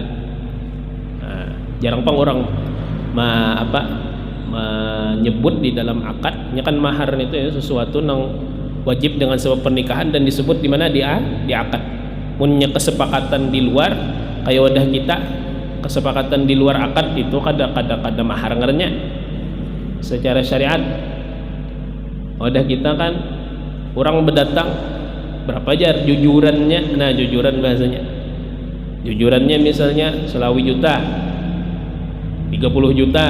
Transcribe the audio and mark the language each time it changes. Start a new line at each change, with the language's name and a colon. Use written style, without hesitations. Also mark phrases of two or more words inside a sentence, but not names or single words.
Indonesian: Nah, jarang pang orang menyebut di dalam akadnya kan mahar itu ya sesuatu yang wajib dengan sebab pernikahan dan disebut di mana di akad.
Banjar: Punya kesepakatan di luar kayak wadah kita, kesepakatan di luar akad itu kada mahar ngernya secara syariat. Wadah kita kan orang berdatang berapa jar jujurannya, nah jujuran bahasanya, jujurannya misalnya selawi juta, 30 juta.